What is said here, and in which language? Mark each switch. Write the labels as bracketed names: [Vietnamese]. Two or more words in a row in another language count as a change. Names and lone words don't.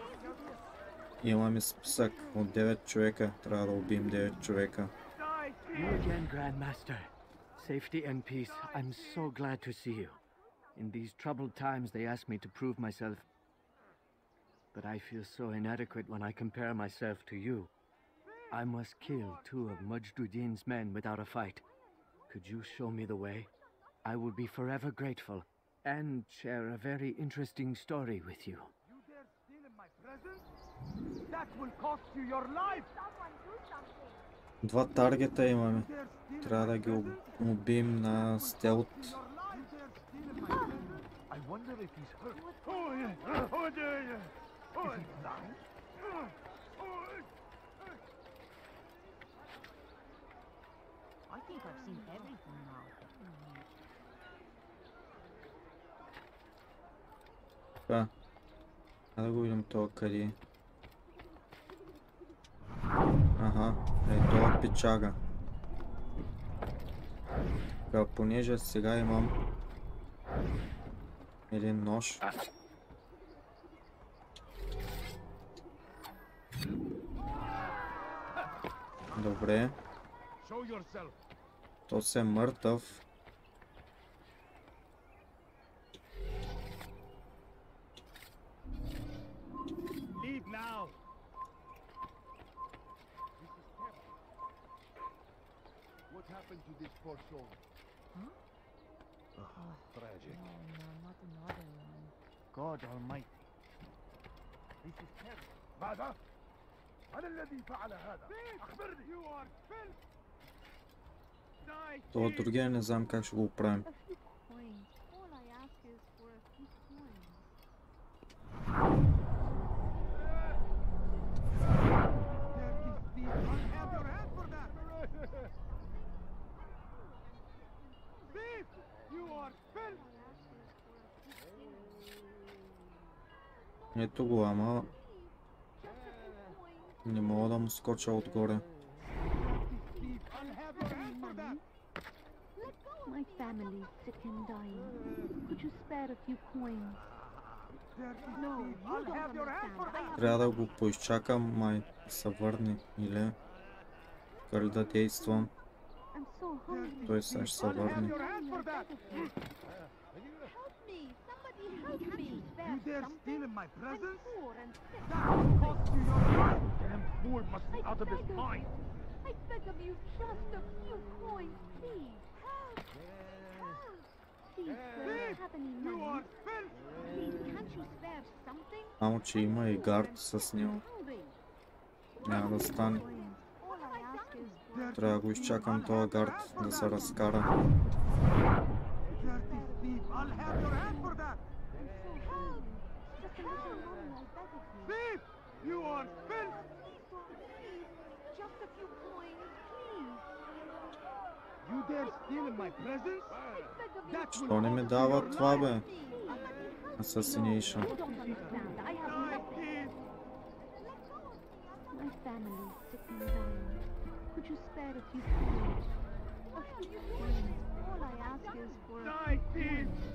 [Bulgarian] Имаме списък от 9 човека. Трябва да убием 9 човека. [English] You again, Grandmaster. Safety and peace. I'm so glad to see you. In these troubled times, they ask me to prove myself. But I feel so inadequate when I compare myself to you. I must kill 2 of Mujduddin's men without a fight. Could you show me the way? I will be forever grateful and share a very interesting story with you. You dare steal in my presence? That will cost you your life! Someone do something. [Bulgarian] 2 таргета имаме. Трябва да ги убием на стелт. [English] I wonder if he's hurt. Oh yeah! Oh yeah! Is he blind? I think I've seen everything now. [Bulgarian] Така. Да го видим това къде е. Ага, това печага. Така, понеже сега имам един нож. Добре. То се е мъртъв. [English] Leave now! What happened to this poor soul? Tragic. No, not another one. God Almighty. This is terrible. [Arabic] ماذا؟ من الذي فعل هذا؟ أخبرني. [English] You are filth. Die. [Bulgarian] Това другия не знам как ще го оправим. [English] A few coins. All I ask is for a few coins. Dirty thief! I'll have your hand for that! Thief! You are filth! [Bulgarian] Ето го, ама не мога да му скоча отгоре. [English] Thief! I'll have your hand for that! My family's sick and dying. Could you spare a few coins? Dirty No, thief! you I'll don't have your hand for understand. I that! have [Bulgarian] Трябва да го поизчакам, май се върне или как да действам. [English] I'm so hungry. [Bulgarian] Той сега ще се [English] I'll have [Bulgarian] върне. [English] your hand for that. Help me! Somebody help me! You dare steal in my I'm presence? poor and sick. That will cost you your life. Damn fool must be out of his mind. I beg of you, just a few coins, please. Help! Help! Please, sir, Thief! have any You money? are filth. Please, can't you spare something? [Bulgarian] Само че има и гард с него. Няма да стане. [English] All I ask is for Dirty [Bulgarian] Трябва да го [English] thief, [Bulgarian] изчакам [English] I'll [Bulgarian] този [English] have your [Bulgarian] гард [English] hand for [Bulgarian] да [English] that. [Bulgarian] се разкара. [English] Dirty thief, I'll have your hand for that. help! Just a little money, I beg of you. Thief! You are filth. Please don't leave. Just a few coins, please. You dare steal in my presence? I beg of you. That will [Bulgarian] Що не ми [English] cost you [Bulgarian] дава [English] your [Bulgarian] това, [English] life. [Bulgarian] бе? [English] Somebody help me. Assassination. You don't understand. I have Die, nothing. thief. My family is sick and dying. Could you spare a few coins? A few coins. All I ask is for a Die, thief.